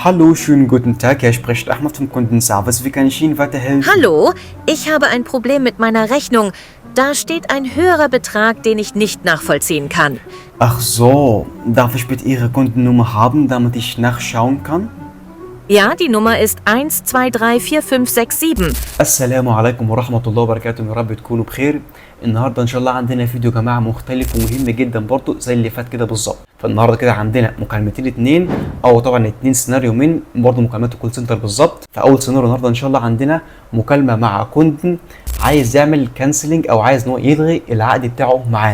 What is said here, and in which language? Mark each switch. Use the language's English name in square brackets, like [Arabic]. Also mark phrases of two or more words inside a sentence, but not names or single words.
[German] Hallo, schönen guten Tag. Hier spricht Ahmed vom Kundenservice. Wie kann ich Ihnen weiterhelfen? Hallo, ich habe ein Problem mit meiner Rechnung. Da steht ein höherer Betrag, den ich nicht nachvollziehen kann. Ach so, darf ich bitte Ihre Kundennummer haben, damit ich nachschauen kann? Ja, die Nummer ist 1234567. [Arabic] السلام عليكم ورحمة الله وبركاته، يا رب تكونوا بخير. النهارده ان شاء الله عندنا فيديو يا جماعه مختلف ومهم جدا برضو زي اللي فات كده بالظبط. فالنهارده كده عندنا مكالمتين اتنين، او طبعا اتنين سيناريو من برضو مكالمات [English] call center [Arabic] بالظبط. فاول سيناريو النهارده ان شاء الله عندنا مكالمه مع كونتن عايز يعمل كانسلنج او عايز ان هو يلغي العقد بتاعه معانا.